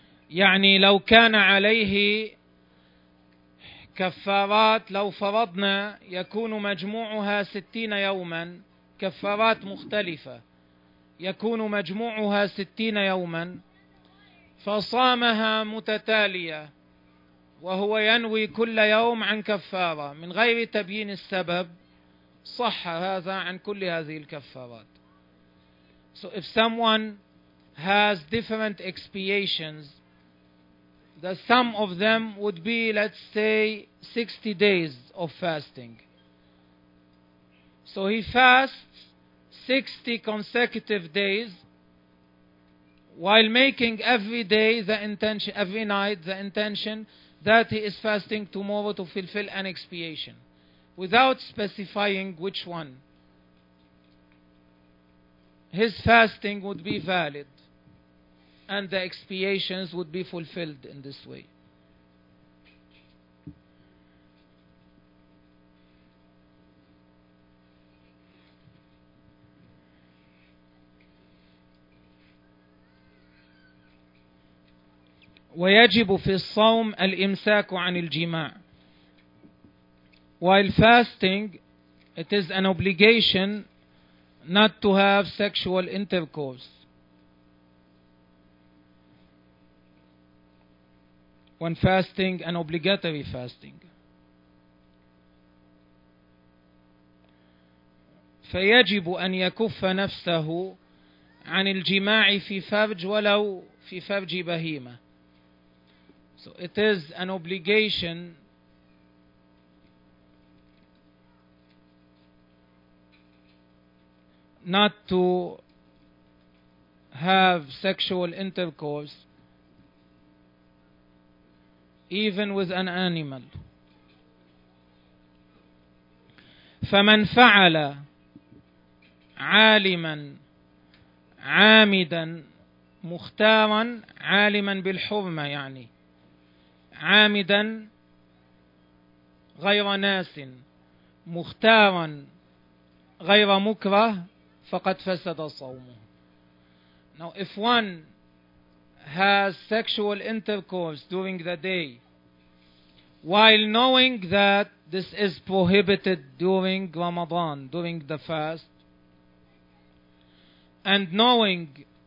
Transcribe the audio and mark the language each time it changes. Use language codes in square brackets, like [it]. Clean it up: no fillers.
[ar] يعني لو كان عليه كفارات, لو فرضنا يكون مجموعها 60 يوما, كفارات مختلفة يكون مجموعها 60 يوما, فصامها متتالية وهو ينوي كل يوم عن كفارة من غير تبيين السبب, صح هذا عن كل هذه الكفارات. [en] So if someone has different expiations, the sum of them would be, let's say, 60 days of fasting. So he fasts 60 consecutive days while making every day the intention, every night the intention that he is fasting tomorrow to fulfill an expiation, without specifying which one. His fasting would be valid, and the expiations would be fulfilled in this way. [ar] ويجب في الصوم الإمساك عن الجماع. [en] While fasting, it is an obligation not to have sexual intercourse. When fasting, an obligatory fasting. [ar] فيجب أن يكف نفسه عن الجماع في فرج ولو في فرج بهيمة. [en] So it is an obligation not to have sexual intercourse even with an animal. [ar] فمن فعل عالما عامدا مختارا, عالما بالحرمة يعني عامدا غير ناس مختارا غير مكره, فقد فسد صومه. [en] Now if one has sexual intercourse during the day while knowing that this is prohibited during Ramadan, during the fast, and knowing